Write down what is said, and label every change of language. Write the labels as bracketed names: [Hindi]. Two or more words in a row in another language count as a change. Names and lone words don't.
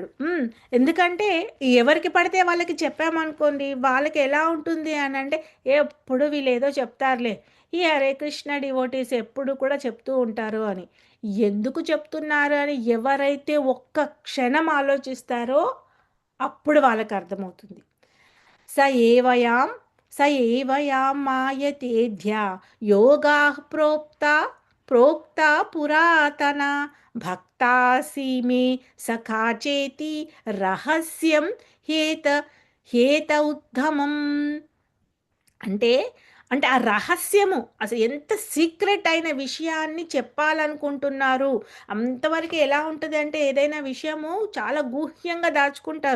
[Telugu] ఎందుకంటే ఎవరికి పడితే వాళ్ళకి చెప్పామనుకోండి, వాళ్ళకి ఎలా ఉంటుంది అనంటే, ఎప్పుడు వీళ్ళేదో చెప్తారులే. ఈ హరే కృష్ణ డివోటీస్ ఎప్పుడు కూడా చెప్తూ ఉంటారు అని. ఎందుకు చెప్తున్నారు అని ఎవరైతే ఒక్క క్షణం ఆలోచిస్తారో, అప్పుడు వాళ్ళకి అర్థమవుతుంది. [Sanskrit] स एवायं स एव यां मायतेऽध्या योगाः प्रोक्ता पुरातना भक्तासि मे सखा चेति रहस्यं ह्येत उत्तमम् [Telugu] అంటే అంటే ఆ రహస్యము అసలు ఎంత సీక్రెట్ అయిన విషయాన్ని చెప్పాలనుకుంటున్నారు. అంతవరకు ఎలా ఉంటదంటే ఏదైనా విషయము చాలా గూహ్యంగా దాచుకుంటారు.